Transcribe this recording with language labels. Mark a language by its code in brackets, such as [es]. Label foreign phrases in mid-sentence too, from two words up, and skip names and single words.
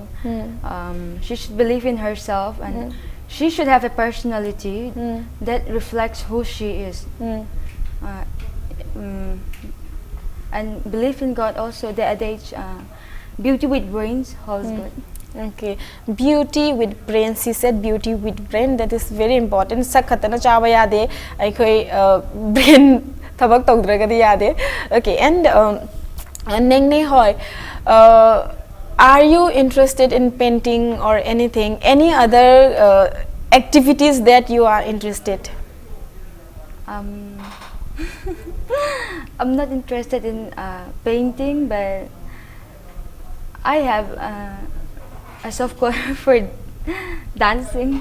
[en] She should believe in herself, and she should have a personality that reflects who she is. And believe in God also. The adage, beauty with brains holds good. Okay, beauty with brain. She said beauty with brain. That is very important. [mni] Sakhatana chawa yade. Aikoi brain thabak tawdragadi yade. [en] Okay, and Nengne Hoy, are you interested in painting or anything? Any other activities that you are interested? I'm not interested in painting, but I have a soft corner for dancing.